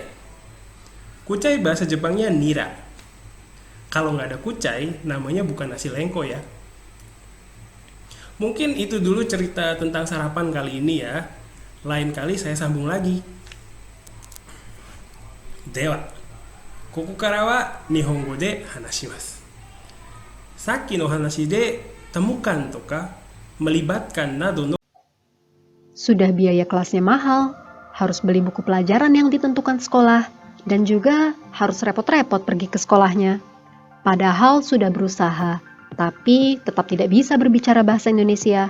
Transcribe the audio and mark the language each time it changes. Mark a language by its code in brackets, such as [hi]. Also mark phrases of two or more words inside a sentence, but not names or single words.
[id] Kucai bahasa Jepangnya nira. Kalau nggak ada kucai, namanya bukan nasi lengko ya. Mungkin itu dulu cerita tentang sarapan kali ini ya. Lain kali saya sambung lagi. Dewa. [ja] ここからは日本語で話します。さっきの話でtemukanとか melibatkan nado no. [id] Sudah biaya kelasnya mahal, harus beli buku pelajaran yang ditentukan sekolah, dan juga harus repot-repot pergi ke sekolahnya. Padahal sudah berusaha, tapi tetap tidak bisa berbicara bahasa Indonesia.